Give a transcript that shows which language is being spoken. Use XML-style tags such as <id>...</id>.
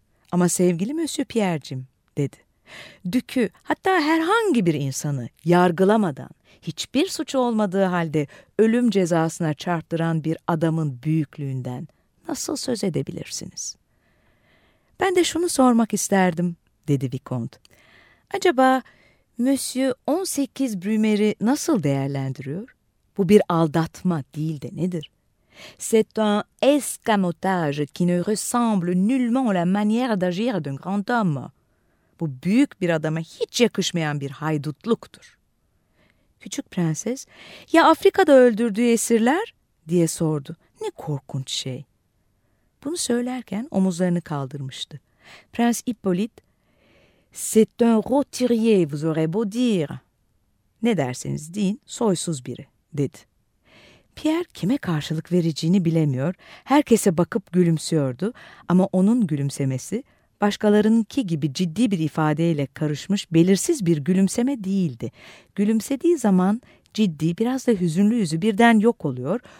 <tr>Ama sevgili Monsieur Pierre'cim, dedi. Dükü, hatta herhangi bir insanı yargılamadan, hiçbir suçu olmadığı halde ölüm cezasına çarptıran bir adamın büyüklüğünden nasıl söz edebilirsiniz? Ben de şunu sormak isterdim, dedi Vicont. Acaba Monsieur 18 Brumaire'i nasıl değerlendiriyor? Bu bir aldatma değil de nedir?</tr> <fr>C'est un escamotage qui ne ressemble nullement la manière d'agir d'un grand homme.</fr> <tr>Bu büyük bir adama hiç yakışmayan bir haydutluktur. Küçük prenses, ya Afrika'da öldürdüğü esirler? Diye sordu. Ne korkunç şey. Bunu söylerken omuzlarını kaldırmıştı. Prens Hippolyte,</tr> <fr>c'est un roturier, vous aurez beau dire.</fr> <tr>Ne derseniz deyin, soysuz biri, dedi. Pierre kime karşılık vereceğini bilemiyor, herkese bakıp gülümsüyordu ama onun gülümsemesi, başkalarınınki gibi ciddi bir ifadeyle karışmış belirsiz bir gülümseme değildi. Gülümsediği zaman ciddi, biraz da hüzünlü yüzü birden yok oluyor.</tr>